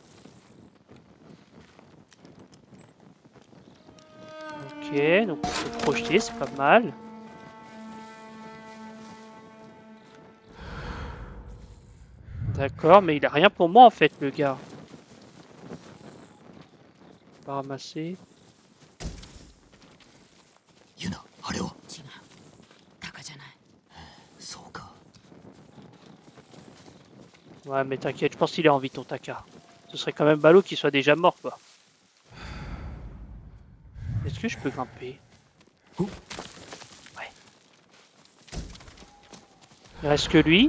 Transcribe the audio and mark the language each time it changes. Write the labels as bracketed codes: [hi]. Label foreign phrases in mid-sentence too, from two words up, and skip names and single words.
[fr] Ok, donc on peut projeter, c'est pas mal. D'accord, mais il a rien pour moi en fait, le gars. Pas ramasser. [ja] ユナ、あれは。違うタカじゃない。そうか。 [fr] Ouais, mais t'inquiète, je pense qu'il est en vie ton Taka. Ce serait quand même ballot qu'il soit déjà mort, quoi. Est-ce que je peux grimper? Ouais. Il reste que lui.